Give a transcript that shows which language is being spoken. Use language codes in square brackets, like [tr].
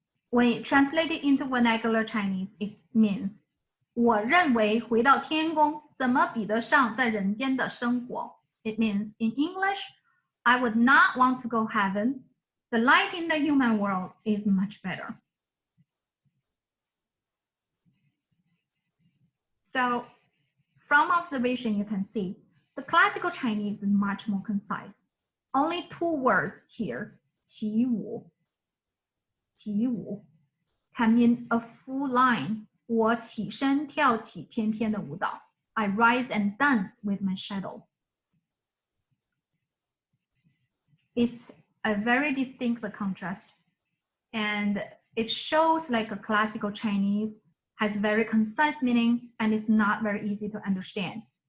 [en] When translated into vernacular Chinese, it means [zh] 我认为回到天宫怎么比得上在人间的生活. [en] It means in English, I would not want to go heaven. The life in the human world is much better. So from observation, you can see the classical Chinese is much more concise. Only 2 words here, 起舞can mean a full line. [zh] 我起身跳起翩翩的舞蹈. [en] I rise and dance with my shadow. It's a very distinct contrast, and it shows like a classical Chinese has very concise meaning and it's not very easy to understand.